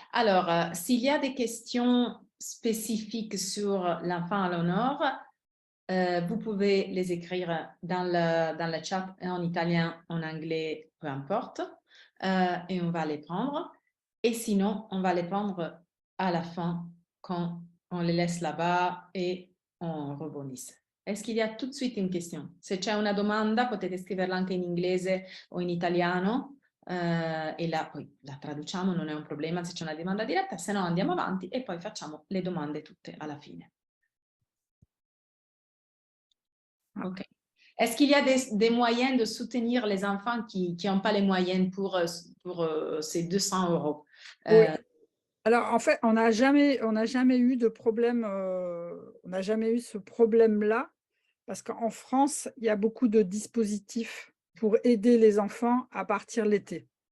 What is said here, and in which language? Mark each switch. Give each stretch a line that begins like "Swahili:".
French: Alors, s'il y a des questions spécifiques sur l'enfant à l'honneur, vous pouvez les écrire dans le chat en italien, en anglais, peu importe, et on va les prendre. Et sinon, on va les prendre à la fin quand on les laisse là-bas et on rebondisse. Est-ce qu'il y a tout de suite une question?
Italian: Se c'è una domanda potete scriverla anche in inglese o in italiano e poi la traduciamo, non è un problema se c'è una domanda diretta, se no andiamo avanti e poi facciamo le domande tutte alla fine.
French: Ok. Est-ce qu'il y a des moyens de soutenir les enfants qui n'ont pas les moyens pour ces 200 €? Oui. Alors, en fait, on n'a jamais eu de problème, on n'a jamais eu ce problème-là, parce qu'en France, il y a beaucoup de dispositifs pour aider les enfants à partir l'été.